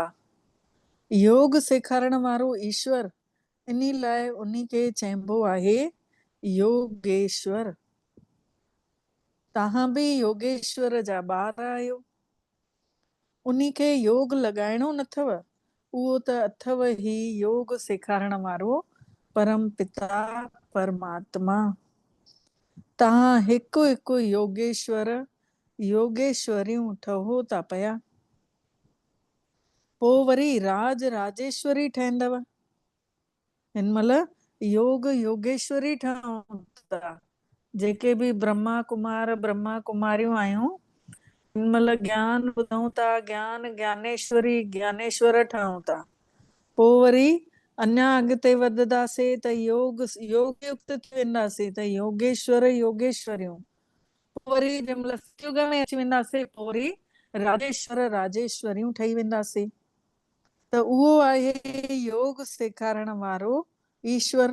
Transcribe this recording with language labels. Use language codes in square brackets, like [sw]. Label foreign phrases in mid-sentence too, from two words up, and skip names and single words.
[sd] योग सेखारण वारो ईश्वर, इन लाइ उन्ही खे चइबो आहे योगेश्वर। तव्हां बि योगेश्वर जा ॿार आहियो। उन्ही खे योग लॻाइणो न अथव, उहो त अथव ई योग सेखारण वारो परम पिता परमात्मा। तव्हां हिकु हिकु योगेश्वर योगेश्वरियूं ठहो था पिया। पोइ वरी राज राजेश्वरी ठहंदव। हिन महिल योग योगेश्वरी ठहूं था। जेके बि ब्रह्मा कुमार ब्रह्मा कुमारियूं आहियूं, हिन महिल ज्ञान ॿुधूं था, ज्ञान ज्ञानेश्वरी ज्ञानेश्वर ठहूं था। पोइ वरी अञा अॻिते वधंदासीं त योग युक्त थी वेंदासीं त योगेश्वर योगेश्वरियूं। पोइ वरी जंहिं महिल सतयुग में अची वेंदासीं पोइ वरी राजेश्वर राजेश्वरियूं ठही वेंदासीं। त उहो आहे योग सेखारण वारो ईश्वर।